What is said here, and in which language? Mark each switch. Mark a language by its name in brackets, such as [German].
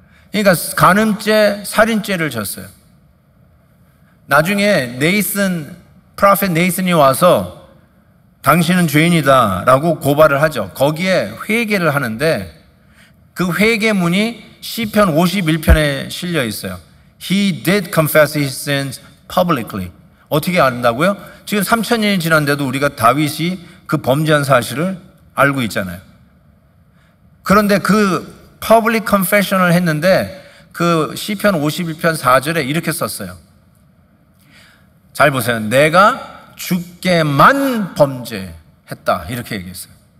[Korean] 그러니까 간음죄, 살인죄를 졌어요. 나중에 프로페트 네이슨이 와서 당신은 죄인이다 라고 고발을 하죠. 거기에 회개를 하는데 그 회개문이 시편 51편에 실려 있어요. [English] He did confess his sins publicly. [Korean] 어떻게 안다고요? 지금 3000년이 지났는데도 우리가 다윗이 그 범죄한 사실을 알고 있잖아요. 그런데 그 [English] public confession [Korean] 을 했는데 그 시편 51편 4절에 이렇게 썼어요. 잘 보세요. 내가 주께만 범죄했다. 이렇게 얘기했어요.